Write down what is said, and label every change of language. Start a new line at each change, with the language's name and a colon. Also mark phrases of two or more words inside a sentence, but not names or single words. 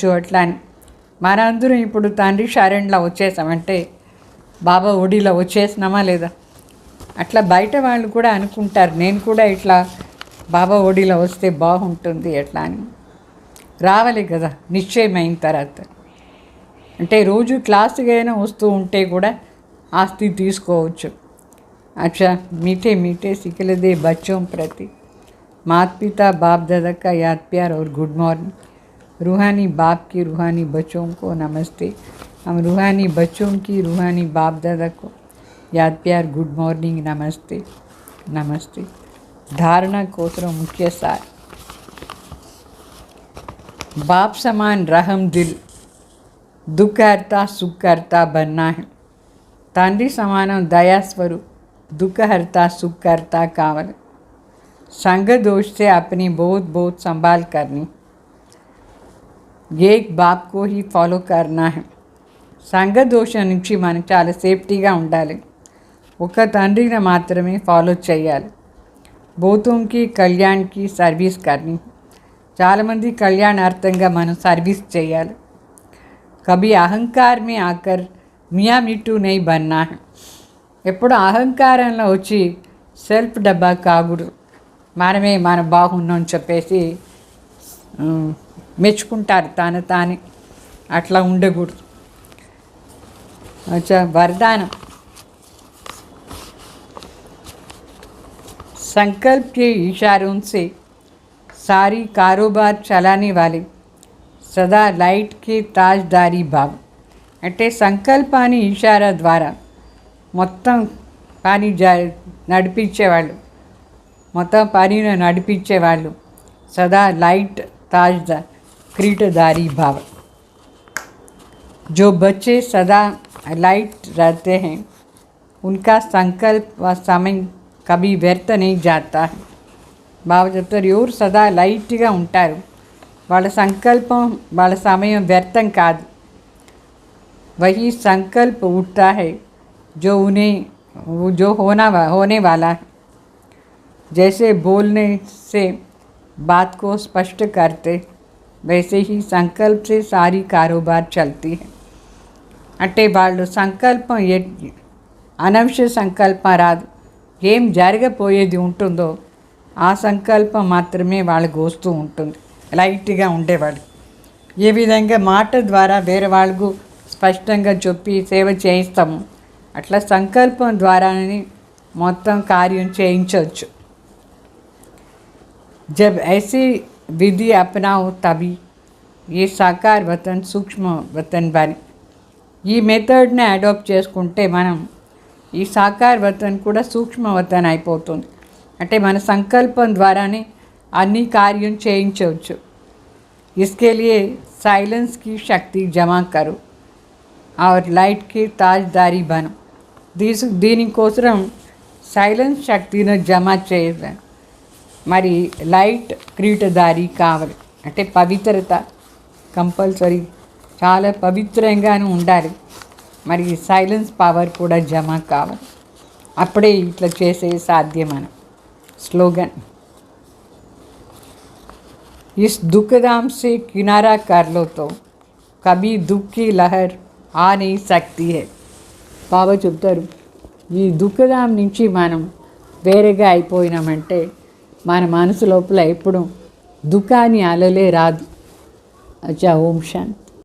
Telugu: అట్లా అని మనందరం ఇప్పుడు తండ్రి శరణ్లో వచ్చేసామంటే బాబా ఒడిలో వచ్చేసినామా లేదా. అట్లా బయట వాళ్ళు కూడా అనుకుంటారు నేను కూడా ఇట్లా బాబా ఒడిలో వస్తే బాగుంటుంది ఎట్లా అని. రావాలి కదా నిశ్చయమైన తర్వాత. అంటే రోజు క్లాసుకి అయినా వస్తూ ఉంటే కూడా ఆస్తి తీసుకోవచ్చు.
Hindi: अच्छा मीठे मीठे सिकीलधे बच्चों प्रति माता पिता बाप दादा का याद प्यार और
English: good morning.
Hindi: रूहानी बाप की रूहानी बच्चों को नमस्ते। हम रूहानी बच्चों की रूहानी बाप दादा को याद प्यार
English: good morning
Hindi: नमस्ते नमस्ते। धारणा कोसरों मुख्य सार। बाप समान रहम दिल दुखहर्ता सुखहर्ता बनना है।
Telugu: తండ్రి సమానం
Hindi: दयास्वरूप दुखहर्ता सुखहर्ता कावल। संग दोष से अपनी बहुत बहुत संभाल करनी। एक बाप को ही फॉलो करना है।
Telugu: సంఘ దోషం నుంచి మనం చాలా సేఫ్టీగా ఉండాలి। ఒక తండ్రిని మాత్రమే ఫాలో చేయాలి।
Hindi: बहुतोंकी कल्याणकी सर्विस करनी।
Telugu: చాలామంది కళ్యాణార్థంగా మనం సర్వీస్ చేయాలి।
Hindi: कभी अहंकार में आकर मियाँ मिट्टू नहीं बनना है।
Telugu: ఎప్పుడు అహంకారంలో వచ్చి సెల్ఫ్ డబ్బా కాకూడదు। మనమే మన బాగున్నాం చెప్పేసి మెచ్చుకుంటారు తానే అట్లా ఉండకూడదు।
Hindi: अच्छा वरदान। संकल्प के इशारों से सारी कारोबार चलाने वाले सदा लाइट के ताजदारी भाव।
Telugu: అంటే సంకల్పాన్ని ఇషారా ద్వారా మొత్తం పని నడిపించేవాళ్ళు, మొత్తం పనిని నడిపించేవాళ్ళు సదా లైట్
Hindi: ताजदार क्रीटदारी भाव। जो बच्चे सदा लाइट रहते हैं उनका संकल्प व समय कभी व्यर्थ नहीं जाता है।
Telugu: బాబా చెప్తారు ఎవరు సదా లైట్గా ఉంటారు వాళ్ళ సంకల్పం వాళ్ళ సమయం వ్యర్థం కాదు।
Hindi: वही संकल्प उठता है जो होने वाला है। जैसे बोलने से बात को स्पष्ट करते वैसे ही संकल्प से सारी कारोबार चलती है।
Telugu: అంటే వాళ్ళు సంకల్పం అనవసర సంకల్పం రాదు। ఏం జరగపోయేది ఉంటుందో ఆ సంకల్పం మాత్రమే వాళ్ళకు వస్తూ ఉంటుంది। లైట్గా ఉండేవాళ్ళు ఏ విధంగా మాట ద్వారా వేరే వాళ్ళకు స్పష్టంగా చెప్పి సేవ చేయిస్తాము అట్లా సంకల్పం ద్వారానే మొత్తం కార్యం చేయించవచ్చు।
Hindi: जब ऐसी विधि अपनाओ तभी ये साकार वतन सूक्ष्म वतन बने।
Telugu: ఈ మెథడ్ని అడాప్ట్ చేసుకుంటే మనం ఈ
Hindi: साकार वतन
Telugu: కూడా
Hindi: सूक्ष्म वतन
Telugu: అయిపోతుంది। అంటే మన సంకల్పం ద్వారానే అన్ని కార్యం చేయించవచ్చు।
Hindi: इसके लिए साइलेंस की शक्ति जमा करो और लाइट की ताजदारी बनो।
Telugu: దీనికోసం సైలెన్స్ శక్తిని జమ చేయాలి। మరి లైట్ క్రీటదారి కావాలి అంటే పవిత్రత కంపల్సరీ చాలా పవిత్రంగానే ఉండాలి। మరి సైలెన్స్ పవర్ కూడా జమ కావాలి అప్పుడే ఇట్లా చేసే సాధ్యమన।
Hindi: स्लोगन। इस दुखधाम से किनारा कर लो तो कभी दुख की लहर आ नहीं सकती है।
Telugu: బాబా చెప్తారు ఈ దుఃఖధాం నుంచి మనం వేరేగా అయిపోయినామంటే మన మనసు లోపల ఎప్పుడు దుఃఖాన్ని అలలే రాదు।
Hindi: अच्छा ओम शान्ति।